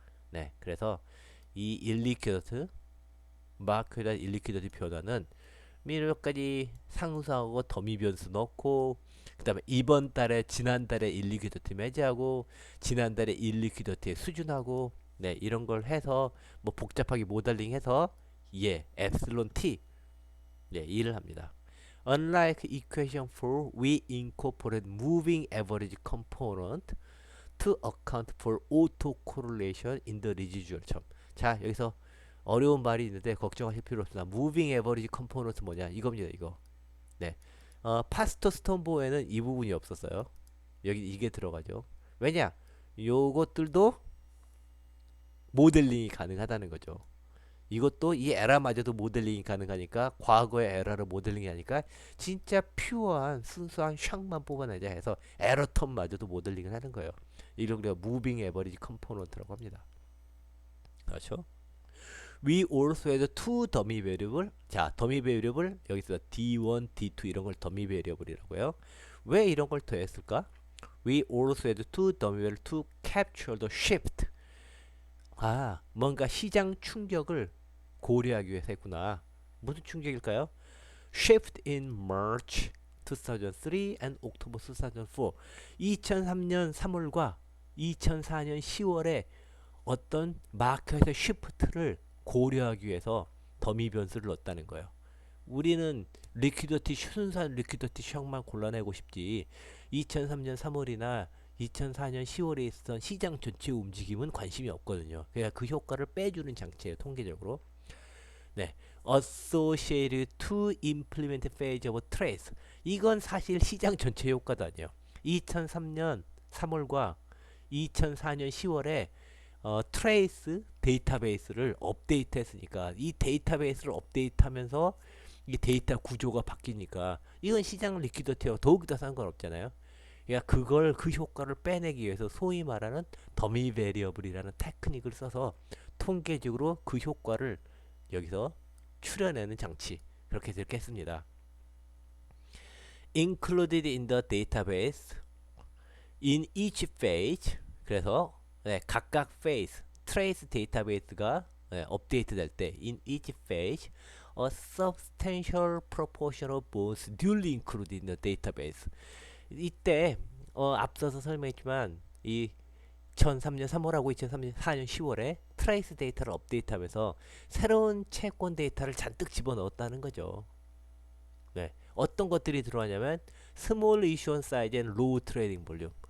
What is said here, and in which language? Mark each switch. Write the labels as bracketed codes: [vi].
[ko] 네, 그래서 이 일리퀴드 마크에다 일리퀴드 변화는 몇 가지 상수하고 더미 변수 넣고 그 다음에 이번 달에 지난달에 일리퀴드트 매지하고 지난달에 일리퀴드트의 수준하고 네 이런 걸 해서 뭐 복잡하게 모델링해서 예 엡실론 t 네 일을 합니다. [en] Unlike equation 4, we incorporate moving average component to account for autocorrelation in the residual term. [ko] 자 여기서 어려운 말이 있는데 걱정하실 필요 없습니다. [en] Moving average component [ko] 뭐냐 이겁니다. 이거. 네. 파스터 스톤보에는 이 부분이 없었어요. 여기 이게 들어가죠. 왜냐? 요것들도 모델링이 가능하다는 거죠. 이것도 이 에라마저도 모델링이 가능하니까 과거의 에라를 모델링이 하니까 진짜 퓨어한 순수한 샥만 뽑아내자 해서 에러 텀마저도 모델링을 하는 거예요. 이걸 우리가 무빙 에버리지 컴포넌트라고 합니다. 그렇죠? [en] We also had two dummy variable. [ko] 자, 더미 베리어블 여기서 D1, D2 이런 걸 더미 베리어블이라고요. 왜 이런 걸 더했을까? [en] We also had two dummy variable to capture the shift. [ko] 아, 뭔가 시장 충격을 고려하기 위해서 했구나. 무슨 충격일까요? [en] Shift in March 2003 and October 2004. [ko] 2003년 3월과 2004년 10월에 어떤 마켓의 시프트를 고려하기 위해서 더미 변수를 넣었다는 거예요. 우리는 리퀴디티 순수한 리퀴디티 샥만 골라내고 싶지 2003년 3월이나 2004년 10월에 있었던 시장 전체 움직임은 관심이 없거든요. 그러니까 그 효과를 빼주는 장치예요. 통계적으로. 네. [en] Associated to implement phase of trace. [ko] 이건 사실 시장 전체 효과도 아니에요. 2003년 3월과 2004년 10월에 트레이스 데이터베이스를 업데이트했으니까 이 데이터베이스를 업데이트하면서 이 데이터 구조가 바뀌니까 이건 시장 리퀴디티와 더욱더 상관없잖아요. 그러니까 그걸 그 효과를 빼내기 위해서 소위 말하는 더미 베리어블이라는 테크닉을 써서 통계적으로 그 효과를 여기서 추려내는 장치 그렇게 들겠습니다. [en] Included in the database in each phase. [ko] 그래서 네, 각각 phase trace 데이터베이스가 네, 업데이트 될 때 [en] in each phase a substantial proportion of bones duly included in the database. [ko] 이때 앞서서 설명했지만 이 2003년 3월하고 2004년 10월에 트레이스 데이터를 업데이트하면서 새로운 채권 데이터를 잔뜩 집어넣었다는 거죠. 네, 어떤 것들이 들어가냐면 스몰 이슈언 사이즈 앤 로우 트레이딩 볼륨.